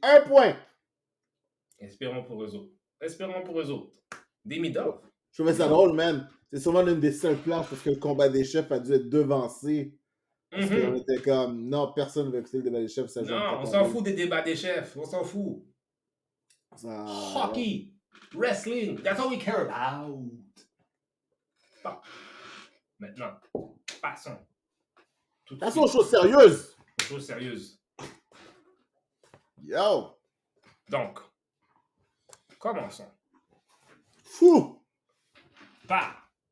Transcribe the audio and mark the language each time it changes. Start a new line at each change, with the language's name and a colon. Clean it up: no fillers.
French: Un point. Espérons pour eux autres. Des Midov. Je trouvais ça drôle, man. C'est sûrement l'une des seules places parce que le combat des chefs a dû être devancé. Parce qu'on était comme, non, personne ne veut écouter le débat des chefs, ça joue Non, on s'en fout des débats des chefs. On s'en fout.
English: Hockey, wrestling, that's all we care about.
French: Bon. Maintenant, passons. Passons aux choses sérieuses. Choses sérieuses. Yo. Donc, commençons. Fou. Par